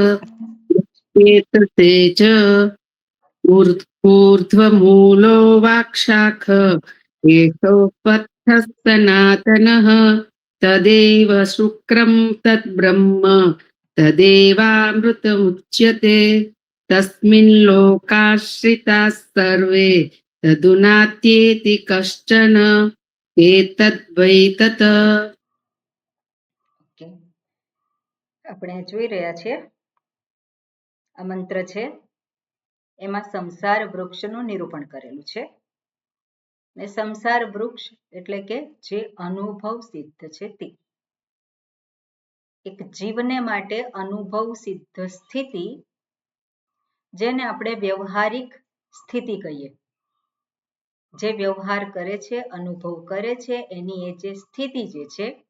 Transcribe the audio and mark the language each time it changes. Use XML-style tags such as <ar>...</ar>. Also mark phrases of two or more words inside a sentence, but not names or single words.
<sa>एतते च ऊर्ध्वमूलो वाक्शाख एषोपथः सनातनः तदेव शुक्रं तद्ब्रह्म तदेवामृतमुच्यते तस्मिन् लोकाश्रिताः सर्वे तदुनात्येति कश्चन एतद्वै तत्।</sa> <gu>ओके, આપણે જોઈ રહ્યા છીએ આ મંત્ર છે એમાં સંસાર વૃક્ષનું નિરૂપણ કરેલું છે ને સંસાર વૃક્ષ એટલે કે જે અનુભવ સિદ્ધ છે તે એક જીવને માટે અનુભવ સિદ્ધ સ્થિતિ જેને આપણે વ્યવહારિક સ્થિતિ કહીએ, જે વ્યવહાર કરે છે અનુભવ કરે છે એની એ જે સ્થિતિ જે છે,</gu>